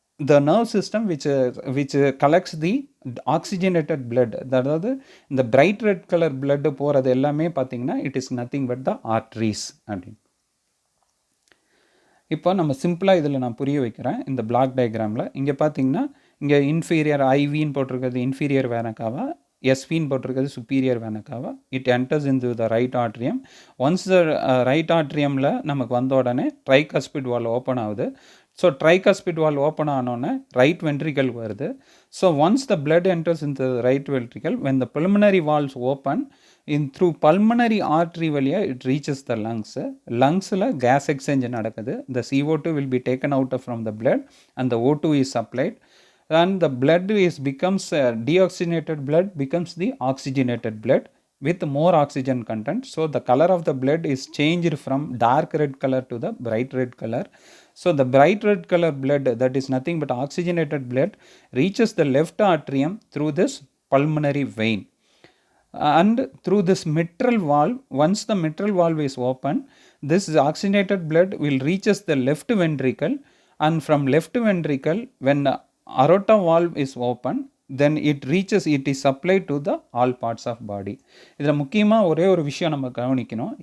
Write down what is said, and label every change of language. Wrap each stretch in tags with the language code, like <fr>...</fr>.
<en>the nerve system which collects the oxygenated blood, அதாவது இந்த bright red color blood</en> <ta>போகிறது எல்லாமே பார்த்தீங்கன்னா</ta> <en>it is nothing but the arteries அப்படின்னு.</en> <ta>இப்போ நம்ம சிம்பிளாக இதில் நான் புரிய வைக்கிறேன் இந்த பிளாக் டயக்ராமில். இங்கே பார்த்தீங்கன்னா இங்கே இன்ஃபீரியர் ஐவின்னு போட்டிருக்கிறது இன்ஃபீரியர் வேனக்காவா, எஸ்வின்னு போட்டிருக்கிறது superior வேனக்காவா.</ta> <en>It enters in the right atrium.</en> <ta>Once the right ஆட்ரியமில் நமக்கு வந்த உடனே ட்ரைகஸ்பிட் வால் ஓப்பன் ஆகுது. ஸோ ட்ரைகஸ்பிட் வால் ஓப்பன் ஆனோடனே ரைட் வென்ட்ரிக்கல் வருது.</ta> <en>So once the blood enters in the right ventricle, when the pulmonary valves open in through pulmonary artery வழியாக it reaches the lungs.</en> <ta>லங்ஸில் case exchange நடக்குது.</ta> <en>the CO2 will be taken out from the blood and the O2 is supplied, and the blood becomes deoxygenated blood becomes the oxygenated blood with more oxygen content. So the color of the blood is changed from dark red color to the bright red color. So the bright red color blood, that is nothing but oxygenated blood, reaches the left atrium through this pulmonary vein and through this mitral valve. Once the mitral valve is open, this oxygenated blood will reaches the left ventricle, and from left ventricle, when the aorta valve is open, then it is supplied to the all parts of body.</en> <ta>இதில் முக்கியமாக ஒரே ஒரு விஷயம் நம்ம கவனிக்கணும்.</ta>